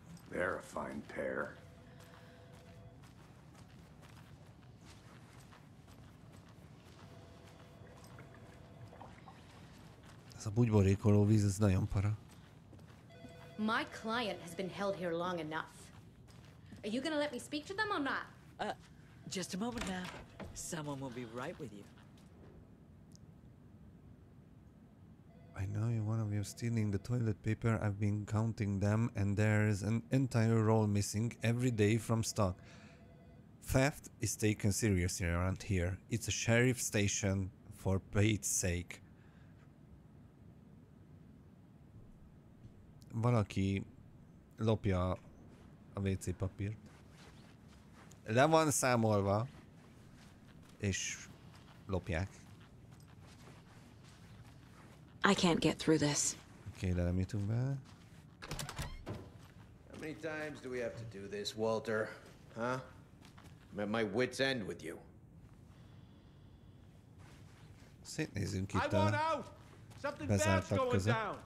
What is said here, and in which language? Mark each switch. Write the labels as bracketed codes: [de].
[en] They're a fine pair. [hu] Ez a bugyborékoló víz, ez nagyon para. [en] My client has been held here long enough. Are you gonna let me speak to them or not? Just a moment now. Someone will be right with you. I know you're one of you stealing the toilet paper. I've been counting them and there's an entire roll missing every day from stock. Theft is taken seriously around here. It's a sheriff station for Pete's sake. [hu] Valaki lopja a WC papírt. Le van számolva, és lopják. [en] I can't get through this. [hu] Oké, de nem jutunk be. [en] How many times do we have to do this, Walter? Huh? I'm at my wit's end with you. [hu] Szétnézünk itt a bezártak között.